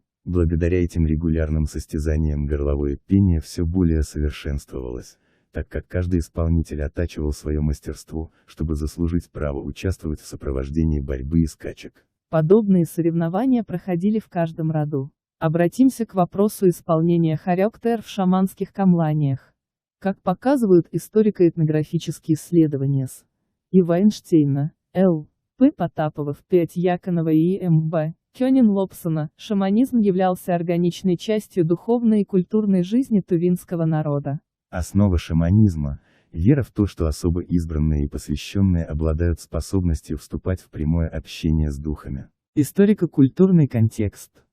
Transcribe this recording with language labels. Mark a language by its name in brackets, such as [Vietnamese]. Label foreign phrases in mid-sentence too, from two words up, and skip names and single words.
[Russian] Благодаря этим регулярным состязаниям горловое пение все более совершенствовалось, так как каждый исполнитель оттачивал свое мастерство, чтобы заслужить право участвовать в сопровождении борьбы и скачек. Подобные соревнования проходили в каждом роду. Обратимся к вопросу исполнения харёктер в шаманских камланиях. Как показывают историко-этнографические исследования С. И. Вайнштейна, Л. П. Потапова, 5 Яконова и М.Б. Кёнин Лобсона, шаманизм являлся органичной частью духовной и культурной жизни тувинского народа. Основа шаманизма – вера в то, что особо избранные и посвященные обладают способностью вступать в прямое общение с духами. Историко-культурный контекст.